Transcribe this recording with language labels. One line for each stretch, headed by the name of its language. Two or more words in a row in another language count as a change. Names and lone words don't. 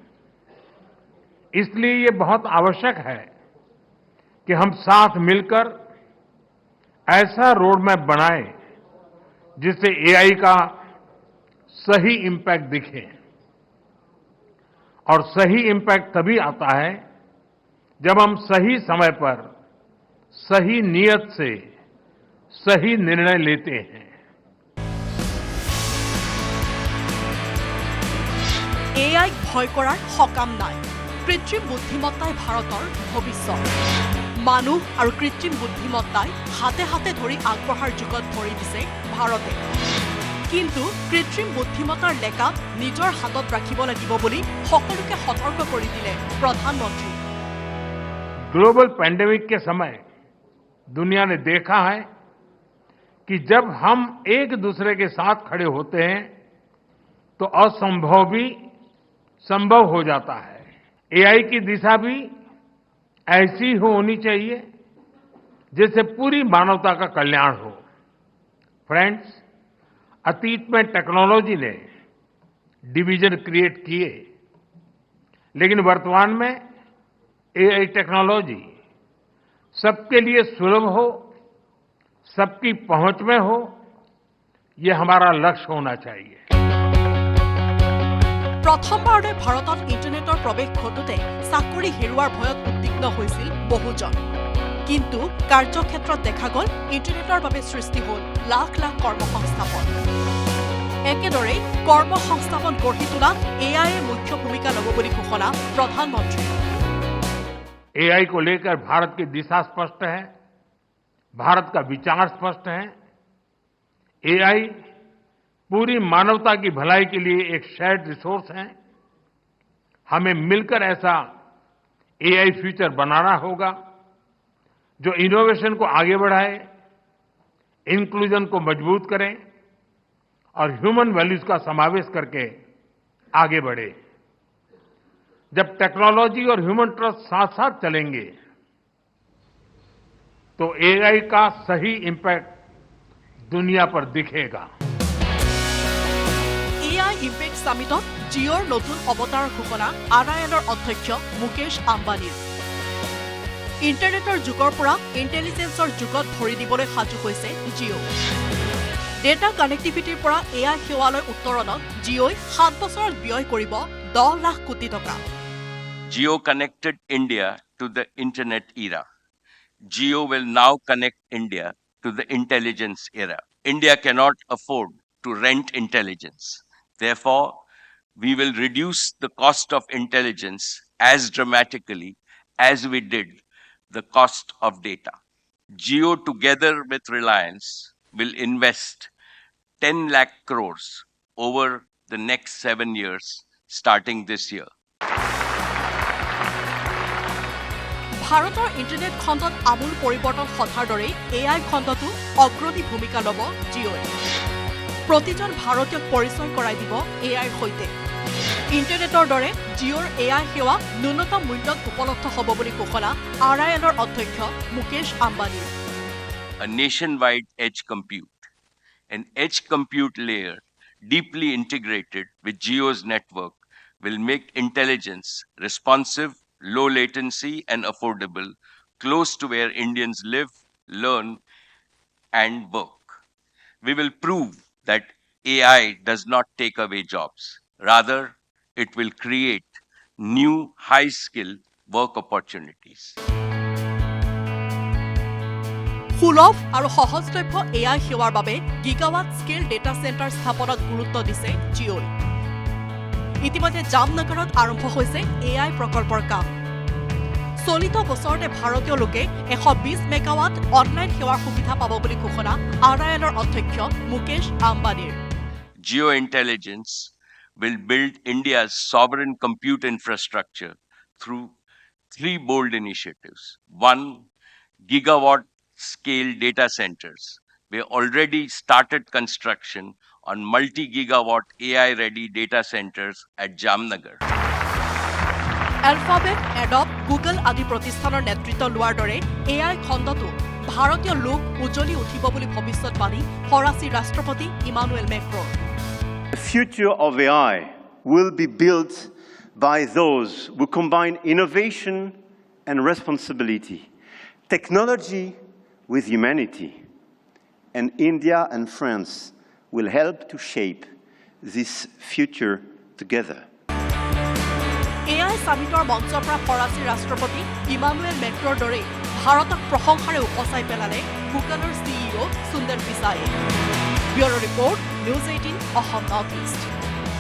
Hindi: इसलिए ये बहुत आवश्यक है कि हम साथ मिलकर ऐसा
English: road map
Hindi: बनाएं जिससे एआई का सही इंपैक्ट दिखे और सही इंपैक्ट तभी आता है जब हम सही समय पर सही नियत से सही निर्णय लेते हैं
Assamese: এআইক ভয় কৰাৰ সকাম নাই কৃত্ৰিম বুদ্ধিমত্তাই ভাৰতৰ ভৱিষ্যত মানুহ আৰু কৃত্ৰিম বুদ্ধিমত্তাই হাতে হাতে ধৰি আগবঢ়াৰ যুগত ভৰি দিছে ভাৰতে কিন্তু কৃত্ৰিম বুদ্ধিমত্তাৰ লেকা নিজৰ হাতত ৰাখিব লাগিব বুলি সকলোকে সতৰ্ক কৰি দিলে প্ৰধানমন্ত্ৰী
English: global pandemic
Hindi: के समय दुनिया ने देखा है कि जब हम एक दूसरे के साथ खड़े होते हैं तो असंभव भी संभव हो जाता है एआई की दिशा भी ऐसी होनी चाहिए जैसे पूरी मानवता का कल्याण हो फ्रेंड्स अतीत में टेक्नोलॉजी ने
English: division create
Hindi: किए लेकिन वर्तमान में
English: AI technology
Hindi: सबके लिए सुलभ हो सबकी पहुंच में हो ये हमारा लक्ष्य होना चाहिए
Assamese: প্ৰথমবাৰলৈ ভাৰতত ইণ্টাৰনেটৰ প্ৰৱেশ ঘটোতে চাকৰি হেৰুৱাৰ ভয়ত উদ্বিগ্ন হৈছিল বহুজন কিন্তু কাৰ্যক্ষেত্ৰত দেখা গ'ল ইণ্টাৰনেটৰ বাবে সৃষ্টি হ'ল লাখ লাখ কৰ্মসংস্থাপন একেদৰে কৰ্মসংস্থাপন গঢ়ি তোলা এআইয়ে মুখ্য ভূমিকা ল'ব বুলি ঘোষণা প্ৰধানমন্ত্ৰী
Hindi: एआई को लेकर भारत की दिशा स्पष्ट है भारत का विचार स्पष्ट है एआई पूरी मानवता की भलाई के लिए एक
English: shared resource
Hindi: है हमें मिलकर ऐसा
English: AI future
Hindi: बनाना होगा जो इनोवेशन को आगे बढ़ाए इंक्लूजन को मजबूत करे और
English: human values
Hindi: का समावेश करके आगे बढ़े जब टेक्नोलॉजी और
English: human trust
Hindi: साथ साथ चलेंगे तो एआई का सही इंपैक्ट दुनिया पर दिखेगा
Assamese: এআই ইম্পেক্ট সামিটত জিঅ'ৰ নতুন অৱতাৰৰ ঘোষণা RILৰ অধ্যক্ষ মুকেশ আম্বানীৰ ইণ্টাৰনেটৰ যুগৰ পৰা ইণ্টেলিজেন্সৰ যুগত ভৰি দিবলৈ সাজু হৈছে জিঅ'
English: data connectivity
Assamese: পৰা এআই সেৱালৈ উত্তৰণত জিঅ'ই 7 বছৰত ব্যয় কৰিব 10 লাখ কোটি টকা
English: Jio connected India to the internet era. Jio will now connect India to the intelligence era. India cannot afford to rent intelligence. Therefore, we will reduce the cost of intelligence as dramatically as we did the cost of data. Jio, together with Reliance, will invest 10 lakh crores over the next 7 years, starting this year.
Assamese: ভাৰতৰ ইণ্টাৰনেট খণ্ডত আমূল পৰিৱৰ্তন সধাৰ দৰে এআই খণ্ডতো অগ্ৰণী ভূমিকা ল'ব জিঅ'ই প্ৰতিজন ভাৰতীয়ক পৰিচয় কৰাই দিব এআইৰ সৈতে ইণ্টাৰনেটৰ দৰে জিঅ'ৰ এআই সেৱা ন্যূনতম মূল্যত উপলব্ধ হ'ব বুলি ঘোষণা RILৰ অধ্যক্ষ মুকেশ আম্বানীৰ
English: A nationwide edge compute. An edge compute layer deeply integrated with Jio's network will make intelligence responsive, low latency and affordable, close to where Indians live, learn and work. We will prove that AI does not take away jobs. Rather, it will create new high-skill work opportunities.
Assamese: সুলভ আৰু সহজলভ্য AI সেৱাৰ বাবে
English: gigawatt scale data center
Assamese: স্থাপনত গুৰুত্ব দিছে জিঅ'ই। ইতিমধ্যে জামনগৰত আৰম্ভ হৈছে AI প্ৰকল্পৰ কাম। চলিত বছৰতে ভাৰতীয় লোকে 120
English: megawatt online
Assamese: সেৱাৰ সুবিধা পাব বুলি ঘোষণা RILৰ অধ্যক্ষ মুকেশ আম্বানীৰ।
English: Geo Intelligence will build India's sovereign compute infrastructure through 3 bold initiatives. 1, gigawatt scale data centers. We already started construction on multi-gigawatt AI-ready data centers at Jamnagar.
Assamese: এলফাবেট, এডব, গুগল আদি প্ৰতিষ্ঠানৰ নেতৃত্ব লোৱাৰ দৰে AI খণ্ডটো ভাৰতীয় লোক উজ্বলি উঠিব বুলি ভৱিষ্যৎবাণী ফৰাচী ৰাষ্ট্ৰপতি ইমানুৱেল মেক্ৰৰ।
English: The future of AI will be built by those who combine innovation and responsibility, technology with humanity. And India and France will help to shape this future together.
Assamese: AI সামিটৰ মঞ্চৰ পৰা ফৰাচী ৰাষ্ট্ৰপতি ইমানুৱেল মেক্ৰৰ দৰে ভাৰতক প্ৰশংসাৰে উপচাই পেলালে গুগলৰ CEO সুন্দৰ পিচায়ে। ব্যুৰ' ৰিপৰ্ট, নিউজ 18 অসম নৰ্থ ইষ্ট।